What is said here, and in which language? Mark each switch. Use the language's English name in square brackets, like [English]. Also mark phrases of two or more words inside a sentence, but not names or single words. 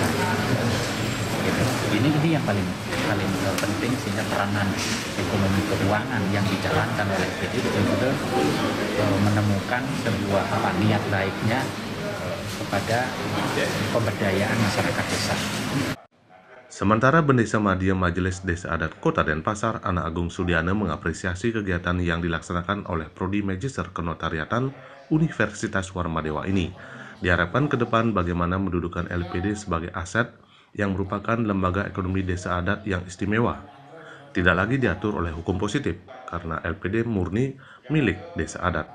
[Indonesian] Gitu. Ini yang paling penting, sehingga peranan ekonomi keuangan yang dijalankan oleh LPD betul-betul menemukan sebuah niat baiknya kepada pemberdayaan masyarakat desa. Sementara Bendesa Madya Majelis Desa Adat Kota Denpasar, Ana Agung Sudiana mengapresiasi kegiatan yang dilaksanakan oleh Prodi Magister Kenotariatan Universitas Warmadewa ini. Diharapkan ke depan bagaimana mendudukan LPD sebagai aset yang merupakan lembaga ekonomi desa adat yang istimewa. Tidak lagi diatur oleh hukum positif, karena LPD murni milik desa adat.